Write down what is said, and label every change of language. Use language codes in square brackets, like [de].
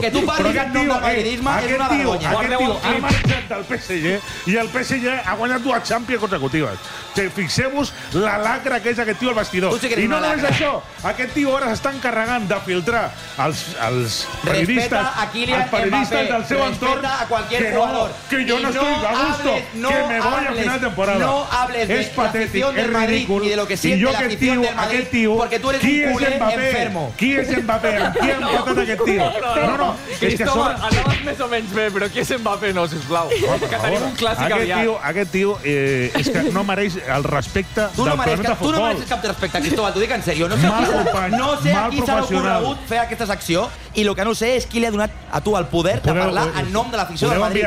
[ca] Que tu parlis del madridisme és una vergonya. Aquest tio ha marxat del PSG i el PSG ha guanyat dues Champions consecutives. Fixeu-vos la lacra que és aquest tio al vestidor. Sí, i no només això, aquest tio ara s'està encarregant de filtrar els periodistes, [es] respeta a Kylian [ca] Mbappé, periodistes del seu entorn, [es] a qualquier jugador. [ca] Que jo no estic a gusto, [es] que me voy a final de temporada. No hables de la afición del Madrid ni de lo que siente la afición del Madrid, porque tú eres un culé. [ca] Qui és Mbappé? Qui ha empatat aquest tio? Anaves més o menys bé, però qui és Mbappé, no, sisplau. Que tenim un clàssic aviat. Aquest tio és que no mereix el respecte del planeta futbol. Tu no mereixes cap respecte, Cristóbal, t'ho dic en sèrio. No sé a qui s'ha ocorregut fer aquesta secció i el que no sé és qui li ha donat a tu el poder de parlar en nom de l'afició del Madrid.